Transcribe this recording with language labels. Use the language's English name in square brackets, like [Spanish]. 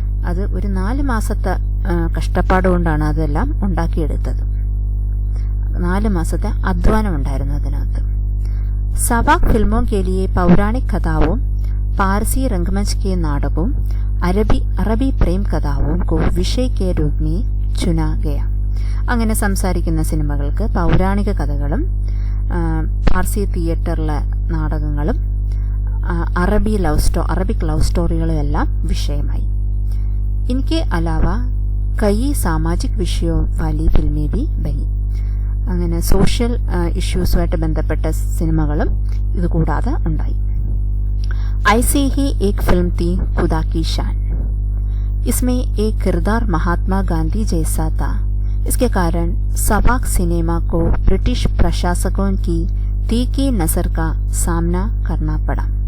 [Malayalam] അത് ഒരു 4 മാസത്തെ കഷ്ടപ്പാട് കൊണ്ടാണ് അതെല്ലാം ഉണ്ടാക്കിയെടുത്തത്. 4 മാസത്തെ അധ്വാനം ഉണ്ടായിരുന്നു അതിനകത്ത്. [Hindi] सवाक फिल्मों के लिए पौराणिक कथाओं, पारसी रंगमंच के नाटकों, अरबी प्रेम कथाओं को विषय के रूप में चुना गया. [Malayalam] അങ്ങനെ സംസാരിക്കുന്ന സിനിമകൾക്ക് പൗരാണിക കഥകളും പാർസി തിയേറ്ററിലെ നാടകങ്ങളും അറബിക് ലവ് സ്റ്റോറികളും എല്ലാം വിഷയമായി. [Hindi] इनके अलावा कई सामाजिक विषयों वाली फिल्में भी बनी. [Malayalam] അങ്ങനെ സോഷ്യൽ ഇഷ്യൂസുമായിട്ട് ബന്ധപ്പെട്ട സിനിമകളും ഇതുകൂടാതെ ഉണ്ടായി. [Hindi] ऐसी ही एक फिल्म थी खुदा की शान. इसमें एक किरदार महात्मा गांधी जैसा था. इसके कारण सवाक सिनेमा को ब्रिटिश प्रशासकों की तीखी नजर का सामना करना पड़ा.